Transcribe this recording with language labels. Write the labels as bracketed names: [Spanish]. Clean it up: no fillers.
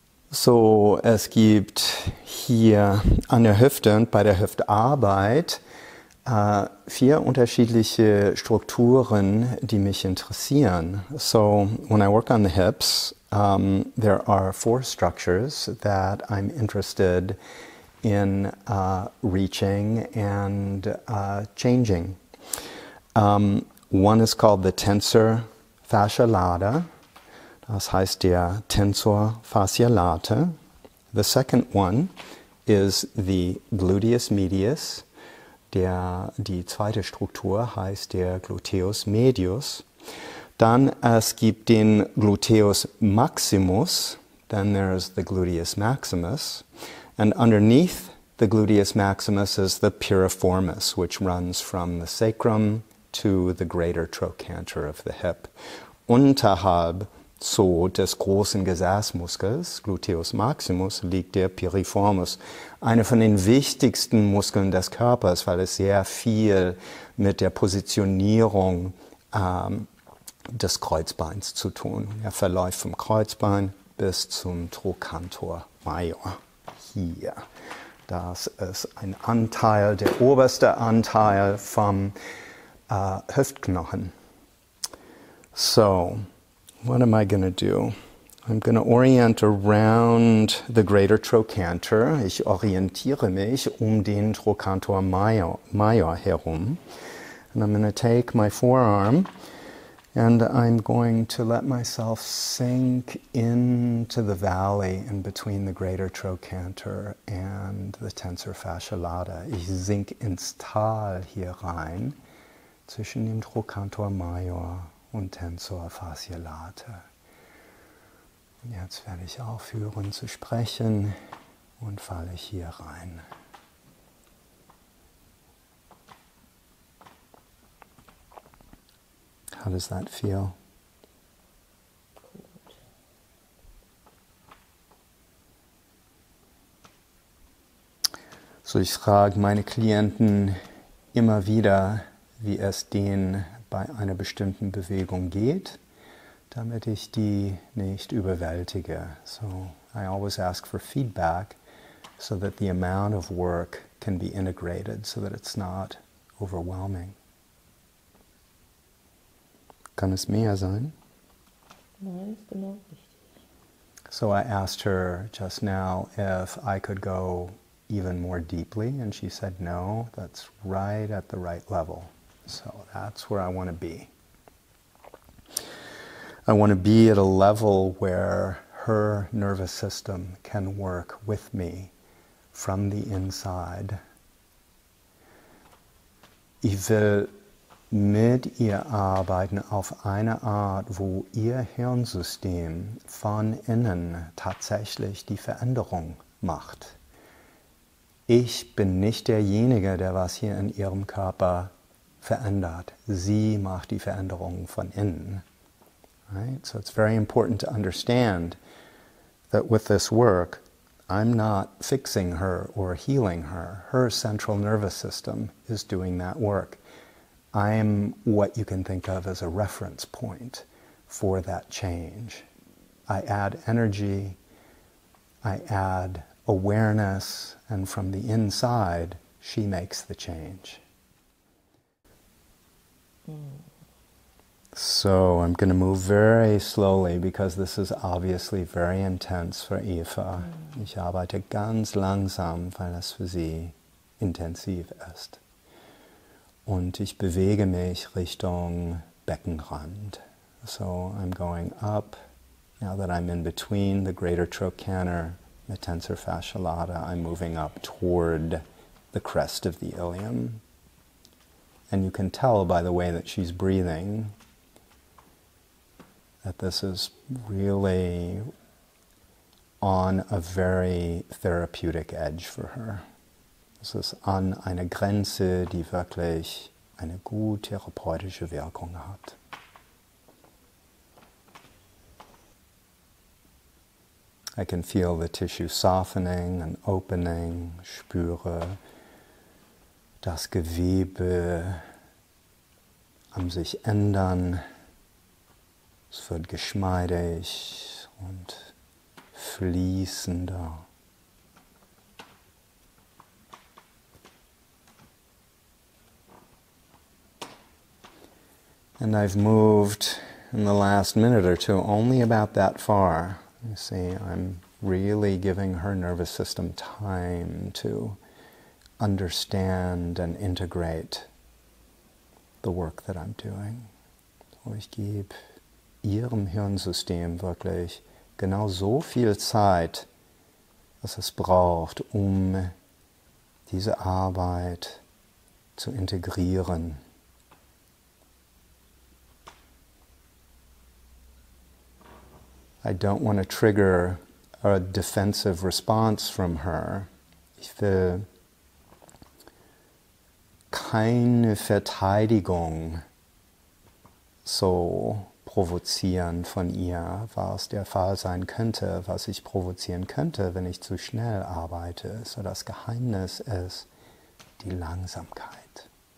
[German] So, es gibt hier an der Hüfte und bei der Hüftarbeit 4 unterschiedliche Strukturen, die mich interessieren. [English] So, when I work on the hips, there are 4 structures that I'm interested in reaching and changing. One is called the Tensor fasciae latae. [German] Das heißt der Tensor fasciae latae. [English] The second one is the Gluteus medius. [German] Die zweite Struktur heißt der Gluteus medius. Dann es gibt den Gluteus maximus. [English] Then there's the Gluteus maximus. And underneath the Gluteus maximus is the piriformis, which runs from the sacrum to the greater trochanter of the hip. [German] Unterhalb so des großen Gesäßmuskels, Gluteus maximus, liegt der Piriformis, eine von den wichtigsten Muskeln des Körpers, weil es sehr viel mit der Positionierung des Kreuzbeins zu tun. Er verläuft vom Kreuzbein bis zum Trochanter major. Hier. Das ist ein Anteil, der oberste Anteil vom Hüftknochen. [English] So, what am I going to do? I'm going to orient around the greater trochanter. [German] Ich orientiere mich den Trochanter major herum. [English] And I'm going to take my forearm and I'm going to let myself sink into the valley in between the greater trochanter and the tensor fasciae latae. [German] Ich sink ins Tal hier rein zwischen dem Trochanter major und Tensor fasciae latae. Jetzt werde ich aufhören zu sprechen und falle hier rein. [English] How does that feel? [German] So, ich frage meine Klienten immer wieder, wie es denen bei einer bestimmten Bewegung geht, damit ich die nicht überwältige. [English] So, I always ask for feedback so that the amount of work can be integrated, so that it's not overwhelming. [German] Kann es mehr sein? Nein, ist genau richtig. [English] So I asked her just now if I could go even more deeply, and she said no, that's right at the right level. So that's where I want to be. I want to be at a level where her nervous system can work with me from the inside. [German] Ich will mit ihr arbeiten auf eine Art, wo ihr Hirnsystem von innen tatsächlich die Veränderung macht. Ich bin nicht derjenige, der was hier in ihrem Körper verändert. Sie macht die Veränderung von innen. [English] Right? So it's very important to understand that with this work, I'm not fixing her or healing her. Her central nervous system is doing that work. I'm what you can think of as a reference point for that change. I add energy, I add awareness, and from the inside, she makes the change. So I'm going to move very slowly because this is obviously very intense for Eva. [German] Ich arbeite ganz langsam, weil das für sie intensiv ist. Und ich bewege mich Richtung Beckenrand. [English] So I'm going up. Now that I'm in between the greater trochanter, the tensor fasciae latae, I'm moving up toward the crest of the ilium. And you can tell by the way that she's breathing that this is really on a very therapeutic edge for her. [German] Es ist an einer Grenze, die wirklich eine gut therapeutische Wirkung hat. [English] I can feel the tissue softening and opening, [German] spüre das Gewebe am sich ändern. Es wird geschmeidig und fließender. [English] And I've moved in the last minute or two only about that far. You see, I'm really giving her nervous system time to understand and integrate the work that I'm doing. [German] So ich gebe ihrem Hirnsystem wirklich genau so viel Zeit, was es braucht, diese Arbeit zu integrieren. [English] I don't want to trigger a defensive response from her. [German] Ich will keine Verteidigung so provozieren von ihr, was der Fall sein könnte, was ich provozieren könnte, wenn ich zu schnell arbeite. So das Geheimnis ist die Langsamkeit.